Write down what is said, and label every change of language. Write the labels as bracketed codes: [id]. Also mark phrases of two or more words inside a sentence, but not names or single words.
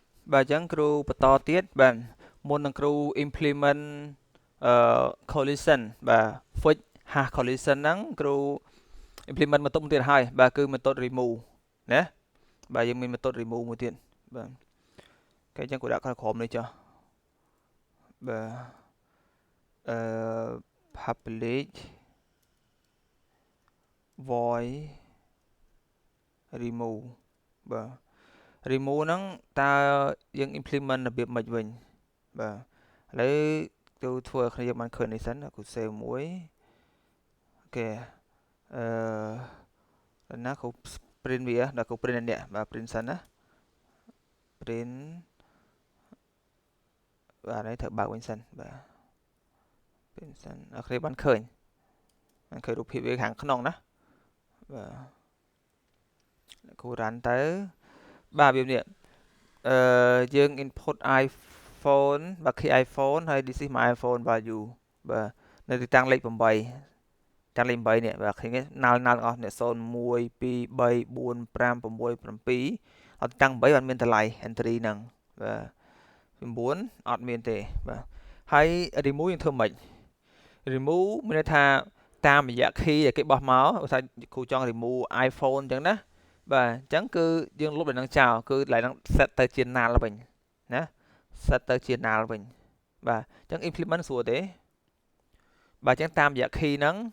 [km] បាទអញ្ចឹងគ្រូបន្តទៀតបាទមុននឹងគ្រូ [en] implement collision [km] បាទ [en] fix hash collision [km] ហ្នឹងគ្រូ implement បន្ទុកទៀតហើយបាទគឺ [en] method remove [km] ណាបាទយើងមាន [en] method remove [km] មួយទៀតបាទគេអញ្ចឹងគ្រូដាក់ខាងក្រោមនេះចុះបាទ [en] public void remove [km] បាទ remove ហ្នឹងតើយើង implement របៀបម៉េចវិញបាទឥឡូវគ្រូធ្វើឲ្យគ្នាយើងបានឃើញនេះសិនគ្រូ save មួយអូខេ ណាគ្រូ print វាដល់គ្រូ print នេះបាទ print សិនណា print បាទនេះត្រូវបើកវិញសិនបាទ print សិនអ្នកគ្នាបានឃើញរូបភាពវាខាងក្នុងណា បាទគ្រូ run ទៅបាទវានេះយើង input iPhone បាទ key iPhone ហើយ [en] this is my iPhone value [km] បាទនៅទីតាំងលេខ8តាំងលេខ8នេះបាទឃើញទេណាល់ទាំងអស់នេះ0 1 2 3 4 5 6 7អត់ តាំង8បានមានតម្លៃ entry ហ្នឹងបាទ9អត់មានទេបាទហើយ remove យើងធ្វើម៉េច remove មានន័យថាតាមរយៈ key ដែលគេបោះមកឧស្សាហ៍គ្រូចង់ remove iPhone អញ្ចឹងណាបាទអញ្ចឹងគឺយើងលុបដល់នឹងចោលគឺកន្លែងហ្នឹង set ទៅជា null វិញណា set ទៅជា null វិញបាទអញ្ចឹង implement ស្រួលទេបាទអញ្ចឹងតាមរយៈ key ហ្នឹង